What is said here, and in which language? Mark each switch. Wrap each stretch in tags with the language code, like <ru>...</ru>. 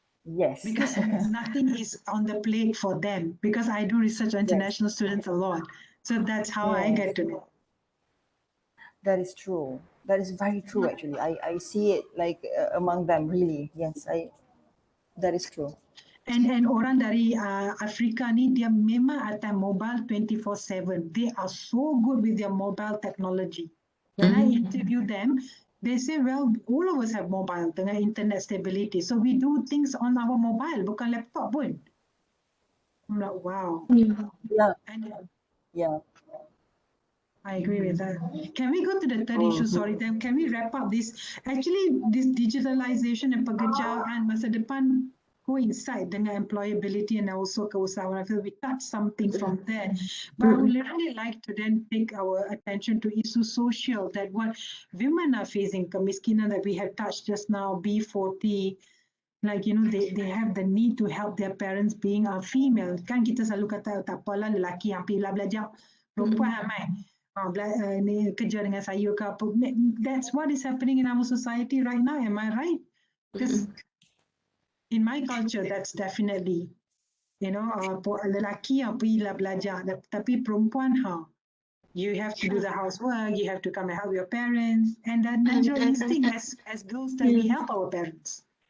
<en>Yes. Because nothing is on the plate for them. Because I do research on international students a lot. So that's how I get to know. That is true. That is very true, actually. I see it like among them, really. Yes, that is true.</en> <ms>And orang dari Afrika ni dia memang atas mobile 24/7.</ms> <en>They are so good with their mobile technology. When I interview them, they say, well, all of us have mobile</en> <ms>dengan</ms> <en>internet stability. So we do things on our mobile,</en> <ms>bukan laptop pun.</ms> <en>I'm like, wow. Yeah. Yeah. I agree with that. Can we go to the third issue? Sorry, then can we wrap up this? Actually, this digitalization and</en> <ms>pekerjaan masa depan</ms> <en>coincide dengan employability and also</en> <ms>keusahawanan.</ms> <en>I feel we touched something from there. But I would really like to then take our attention to</en> <ms>isu sosial,</ms> <en>that what women are facing,</en> <ms>kemiskinan</ms> <en>that we have touched just now, B40, like, they have the need to help their parents being a female.</en> <ms>Kan kita selalu kata, tak apalah lelaki yang pilih belajar, perempuan ramai. Ni kerja dengan saya ke apa.</ms> <en>That's what is happening in our society right now. Am I right? Because in my culture, that's definitely,</en> <ms>lelaki yang pergilah belajar, tapi perempuan,</ms> <en>you have to do the housework, you have to come and help your parents, and that natural instinct as girls that we help our parents.</en>